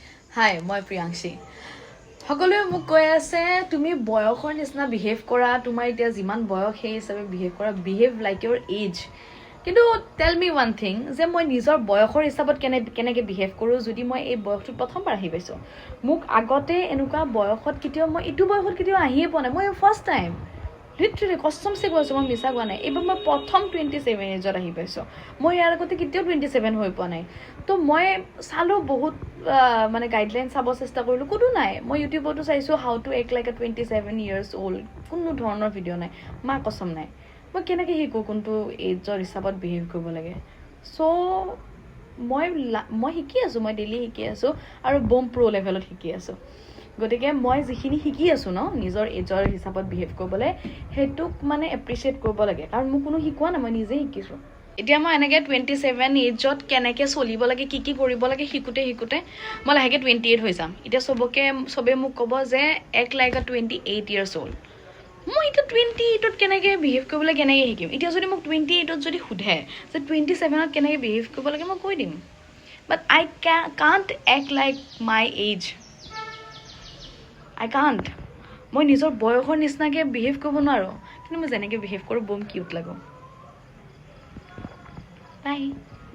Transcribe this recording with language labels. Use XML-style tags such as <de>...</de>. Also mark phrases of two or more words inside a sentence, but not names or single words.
<as>হাই মই প্ৰিয়াংশী সকলোৱে মোক কৈ আছে তুমি বয়সৰ নিচিনা বিহেভ কৰা তোমাৰ এতিয়া যিমান বয়স সেই হিচাপে</as> <en>behave like your age</en> <as>কিন্তু</as> <en>tell me one thing</en> <as>যে মই নিজৰ বয়সৰ হিচাপত কেনেকৈ বিহেভ কৰোঁ যদি মই এই বয়সটোত প্ৰথমবাৰ আহি পাইছোঁ মোক আগতে এনেকুৱা বয়সত কেতিয়াও মই এইটো বয়সত কেতিয়াও আহিয়ে পোৱা নাই মই</as> <en>first time</en> <as>লিটাৰেলি কষ্টমছে কৈছোঁ মই মিছা কোৱা নাই এইবাৰ মই প্ৰথম 27 এজত আহি পাইছোঁ মই ইয়াৰ আগতে কেতিয়াও 27 হৈ পোৱা নাই তো মই চালোঁ বহুত মানে গাইডলাইন চাব চেষ্টা কৰিলোঁ কোনো নাই মই ইউটিউবতো চাইছোঁ</as> <en>how to act like 27 years old</en> <as>কোনো ধৰণৰ ভিডিঅ' নাই</as> <hi>माँ कसम</hi> <as>নাই মই কেনেকৈ শিকোঁ কোনটো এজৰ হিচাপত বিহেভ কৰিব লাগে চ' মই শিকি আছোঁ মই ডেইলি শিকি আছোঁ আৰু বম প্ৰ' লেভেলত শিকি আছোঁ গতিকে মই যিখিনি শিকি আছোঁ ন নিজৰ এজৰ হিচাপত বিহেভ কৰিবলৈ সেইটোক মানে এপ্ৰিচিয়েট কৰিব লাগে কাৰণ মোক কোনো শিকোৱা নাই মই নিজে শিকিছোঁ এতিয়া মই এনেকৈ 27 এজত কেনেকৈ চলিব লাগে কি কৰিব লাগে শিকোঁতে মই লাহেকৈ 28 হৈ যাম এতিয়া চবে মোক ক'ব যে</as> <en>act like 28 years old</en> <as>মই এতিয়া 28ত কেনেকৈ বিহেভ কৰিবলৈ কেনেকৈ শিকিম এতিয়া যদি মোক 28ত যদি সোধে যে 27ত কেনেকৈ বিহেভ কৰিব লাগে মই কৈ দিম</as> <en>but I can't act like my age I can't</en> <as>মই নিজৰ বয়সৰ নিচিনাকৈ বিহেভ কৰিব নোৱাৰোঁ কিন্তু মই যেনেকৈ বিহেভ কৰোঁ বম কিউট লাগো বাই</as>